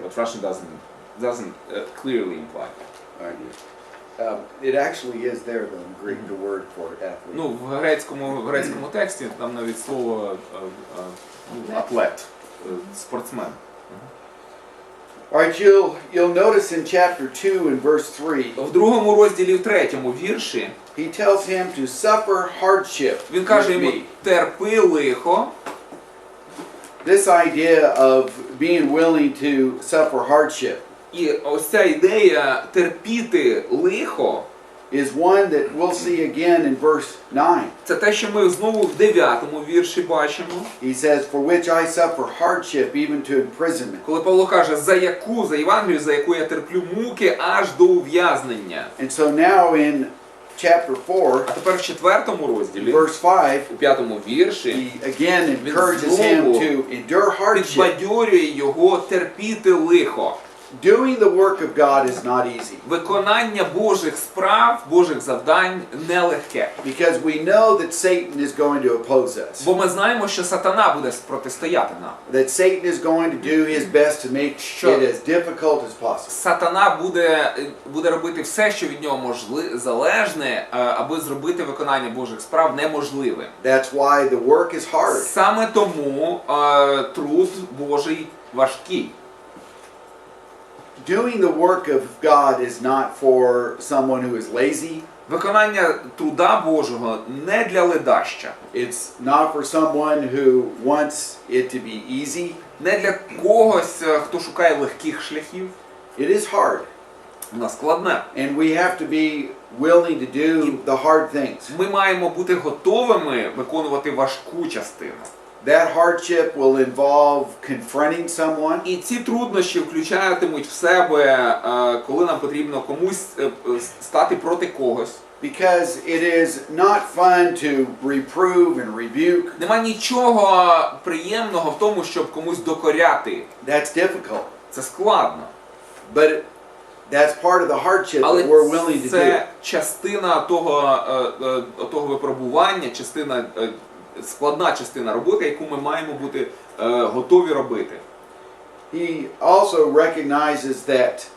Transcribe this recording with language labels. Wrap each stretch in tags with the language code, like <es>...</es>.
<en>but Russian doesn't clearly imply that. All right. It actually is there though in Greek, the word for athlete.</en> <uk>Ну, в грецькому тексті там навіть слово атлет, спортсмен.</uk> <en>All right, you'll notice in chapter 2 and verse 3,</en> <uk>В другому розділі, в третьому вірші,</uk> <en>he tells him to suffer hardship</en> <uk>він каже</uk> <en>with</en> <uk>йому,</uk> <en>me.</en> <uk>терпи лихо.</uk> <en>This idea of being willing to suffer hardship</en> <uk>І ось ця ідея терпіти лихо,</uk> <en>is one that we'll see again in verse 9.</en> <uk>це те, що ми знову в 9-му вірші бачимо.</uk> <en>He says, for which I suffer hardship even to imprisonment.</en> <uk>Коли Павло каже, за Євангелію, за яку я терплю муки аж до ув'язнення.</uk> <en>And so now in chapter 4,</en> <uk>А тепер в 4-му розділі,</uk> <en>verse 5,</en> <uk>у 5-му вірші,</uk> <en>he again encourages him to endure hardship.</en> <uk>підбадьорює його терпіти лихо.</uk> <en>Doing the work of God is not easy</en> <uk>Виконання Божих справ, Божих завдань нелегке.</uk> <en>because we know that Satan is going to oppose us.</en> <uk>Бо ми знаємо, що сатана буде протистояти нам.</uk> <en>That Satan is going to do his best to make it as difficult as possible.</en> <uk>Сатана буде робити все, що від нього залежне, аби зробити виконання Божих справ неможливим.</uk> <en>That's why the work is hard.</en> <uk>Саме тому труд Божий важкий.</uk> <en>Doing the work of God is not for someone who is lazy.</en> <uk>Виконання труда Божого не для ледаща.</uk> <en>It's not for someone who wants it to be easy.</en> <uk>Не для когось, хто шукає легких шляхів.</uk> <en>It is hard.</en> <uk>Воно складне.</uk> <en>And we have to be willing to do the hard things.</en> <uk>Ми маємо бути готовими виконувати важку частину.</uk> <en>That hardship will involve confronting someone.</en> <uk>І ці труднощі включатимуть в себе, коли нам потрібно комусь стати проти когось.</uk> <en>Because it is not fun to reprove and rebuke.</en> <uk>Нема нічого приємного в тому, щоб комусь докоряти.</uk> <en>That's difficult.</en> <uk>Це складно.</uk> <en>But that's part of the hardship</en> <uk>Але</uk> <en>that we're willing to do.</en> <uk>це частина того випробування, складна частина роботи, яку ми маємо бути готові робити.</uk> <en>He also recognizes that</en>